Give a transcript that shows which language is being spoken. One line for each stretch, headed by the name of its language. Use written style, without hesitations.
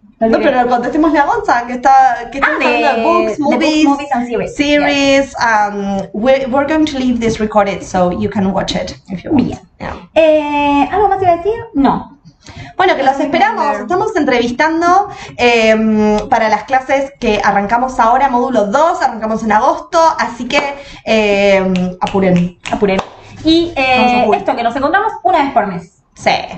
Spanish: No, pero contestémosle a Gonza, que está hablando de
English: books, movies and series. We're going to leave this recorded so you can watch it if you want.
Spanish: ¿Algo más iba a decir? No. Bueno, que los esperamos. Estamos entrevistando para las clases que arrancamos ahora, módulo 2, arrancamos en agosto, así que apuren. Y esto que nos encontramos una vez por mes. Sí.